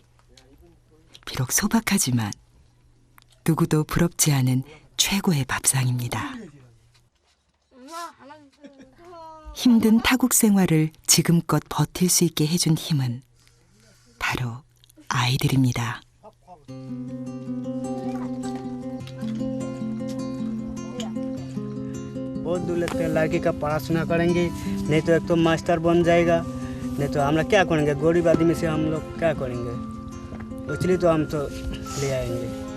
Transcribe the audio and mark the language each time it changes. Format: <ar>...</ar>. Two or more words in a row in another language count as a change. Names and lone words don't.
<ko>비록 소박하지만 누구도 부럽지 않은 최고의 밥상입니다. 힘든 타국 생활을 지금껏 버틸 수 있게 해준 힘은 바로 아이들입니다.</ko> <hi>बहुत दूर लगता है, लड़की का पढ़ा सुना करेंगे, नहीं तो एक तो मास्टर बन जाएगा, नहीं तो हम लोग क्या करेंगे? गरीब आदमी से हम लोग क्या करेंगे? इसलिए तो हम तो ले आएंगे.</hi>